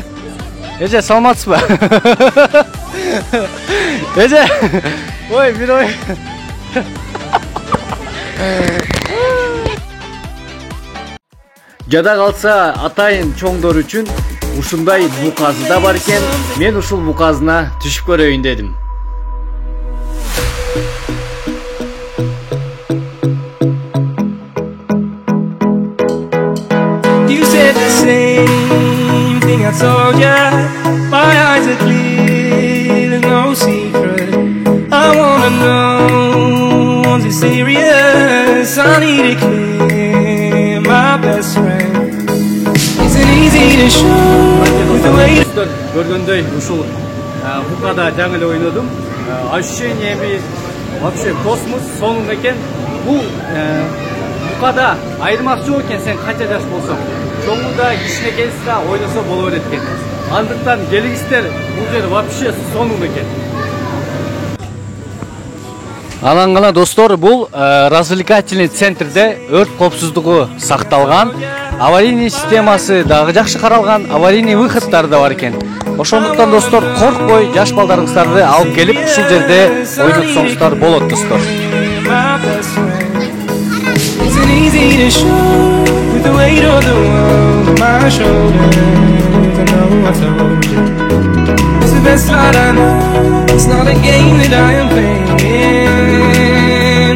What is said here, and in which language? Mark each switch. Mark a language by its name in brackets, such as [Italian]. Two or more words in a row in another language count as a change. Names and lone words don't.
[Kyrgyz] Эже, саламатсызбы? Эже, ой, бир ой. Жада калса атайын чоңдор үчүн ушундай буказы да бар экен. Мен ушул буказына түшүп көрөйүн дедим. [English] You said the same thing I told ya. My eyes are clear, there's no secret. I wanna know, is it serious? I need it clear, my best friend. Isn't easy to show the way. [Kyrgyz] Көргөндөй ушул букада жаңы эле ойнодум. [Russian] Ощущениями вообще космос, [Kyrgyz] сонун экен. Бул букада айырмасы жок экен, сен канча жаш болсоң. Чоңуда, кичинекейси да ойносо боло берет экен. Андыктан келиңиздер, бул жер вообще сонун экен. Анан гана достор, бул развлекательный центрде өрт коопсуздугу сакталган, аварийный системасы дагы жакшы каралган, аварийный выходдары да бар экен. Ошондуктан достор, коркпой жаш балдарыңыздарды алып келип ушул жерде ойнотсоңуздар болот достор. [English] Isn't easy to show with the weight of the world on my shoulders. I know I told you it's the best fight I know. It's not a game that I am playing.